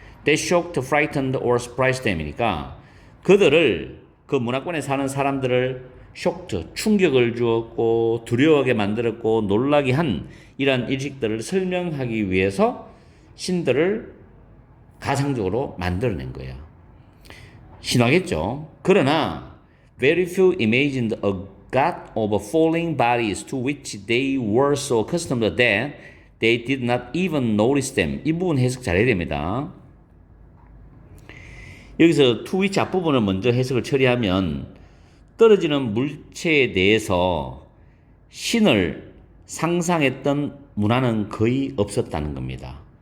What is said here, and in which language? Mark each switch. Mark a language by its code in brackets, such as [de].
[en] They shocked, frightened, or surprised them [ko] 이니까 그들을, 그 문화권에 사는 사람들을 shocked, 충격을 주었고 두려워하게 만들었고 놀라게 한 이러한 일식들을 설명하기 위해서 신들을 가상적으로 만들어낸 거야. 신화겠죠. [en] 그러나 very few imagined a god of falling bodies to which they were so accustomed that they did not even notice them. [ko] 이 부분 해석 잘해야 됩니다. 여기서 to which 앞부분을 먼저 해석을 처리하면 떨어지는 물체에 대해서 신을 상상했던 문화는 거의 없었다는 겁니다.